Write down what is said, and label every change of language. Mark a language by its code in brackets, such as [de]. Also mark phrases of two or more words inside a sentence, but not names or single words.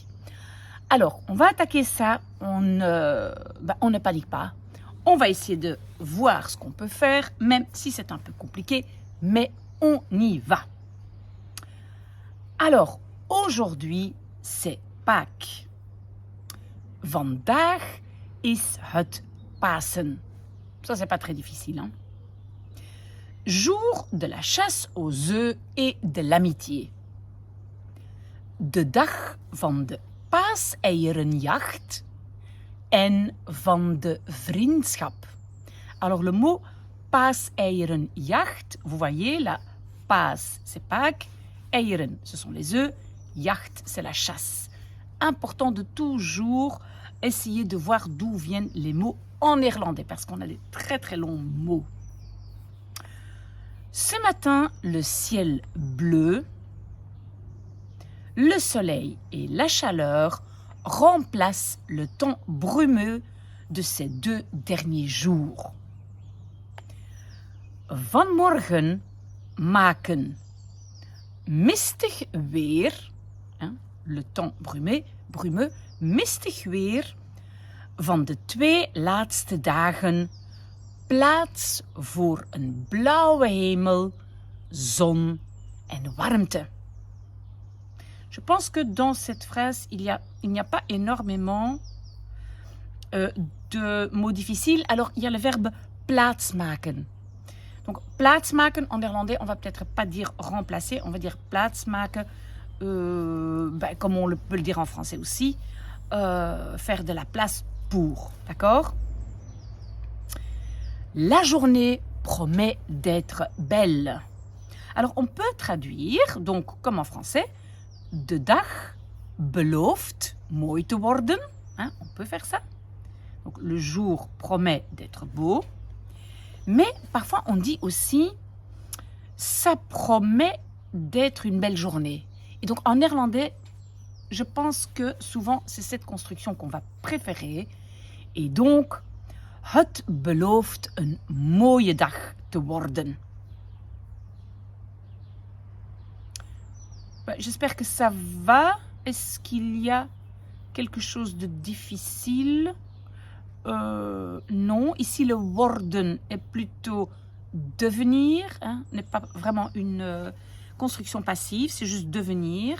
[fr] Alors, on va attaquer ça, on ne panique pas. On va essayer de voir ce qu'on peut faire, même si c'est un peu compliqué, mais on y va. Alors, aujourd'hui, c'est Pâques. [nl] Vandaag is het Pasen. [fr] Ça, c'est pas très difficile, hein? Jour de la chasse aux œufs et de l'amitié. [nl] De dag van de paaseierenjacht en van de vriendschap. [fr] Alors, le mot paaseierenjacht, vous voyez, la paas, c'est Pâques, eieren, ce sont les œufs, jacht, c'est la chasse. Important de toujours essayer de voir d'où viennent les mots en néerlandais, parce qu'on a des très très longs mots. Ce matin, le ciel bleu, le soleil et la chaleur remplacent le temps brumeux de ces 2 derniers jours. [nl] Vanmorgen maken mistig weer, [fr] le temps brumeux, [nl] mistig weer van de 2 laatste dagen plaats voor een blauwe hemel, zon en warmte. [fr] Je pense que dans cette phrase, il n'y a pas énormément de mots difficiles. Alors, il y a le verbe plaatsmaken. Donc, plaatsmaken en néerlandais, on va peut-être pas dire remplacer, on va dire plaatsmaken. Comme on peut le dire en français aussi, faire de la place pour, d'accord? La journée promet d'être belle. Alors, on peut traduire, donc, comme en français, [nl] de dag belooft mooi te worden. [fr] On peut faire ça. Donc, le jour promet d'être beau. Mais parfois, on dit aussi, ça promet d'être une belle journée. Et donc, en néerlandais, je pense que souvent, c'est cette construction qu'on va préférer. Et donc, [nl] het belooft een mooie dag te worden. [fr] J'espère que ça va. Est-ce qu'il y a quelque chose de difficile? Non. Ici, le worden est plutôt devenir, n'est pas vraiment une construction passive, c'est juste devenir.